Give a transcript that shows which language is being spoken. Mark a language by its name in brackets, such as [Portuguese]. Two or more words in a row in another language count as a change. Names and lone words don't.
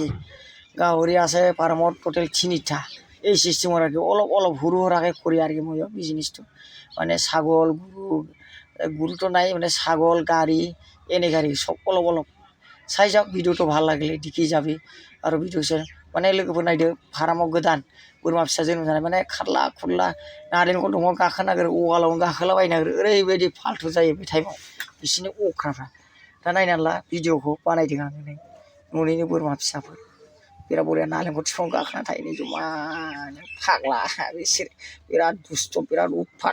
[Assamese] গাহৰি আছে ফাৰ্মত টোটেল 3টা। এই চিষ্টেমৰ আৰু কি অলপ সৰু সুৰাকৈ কৰি আৰু কি মই বিজনেছটো। মানে ছাগল গৰুটো নাই, মানে ছাগল গাড়ী এনেকৈ আৰু চব অলপ চাই যাওক। ভিডিঅ'টো ভাল লাগিলে দেখি যাবি। আৰু ভিডিঅ'ছে মানে [Bodo] लोगोफोर नायदो, फार्माव गोदान बोरमा फिसा जोनोम जानाय, माने खारला खुरला नारेंखल दंफाङाव गाखोनो नागिरो, वालावनो गाखोलाबायनो नागिरो, ओरैबायदि फाल्थु जायो बे टाइमाव बिसोरनि अख्राफ्रा। दा नायनानै ला भिडिअ'खौ बानायदों आङो नै न'निनो बोरमा फिसाफोर, बिराद बरिया नालेंखर बिफाङाव गाखोना थायो नै जमानो, फाग्ला बिसोर बिराद दुस्थ' बिराद उत्पात।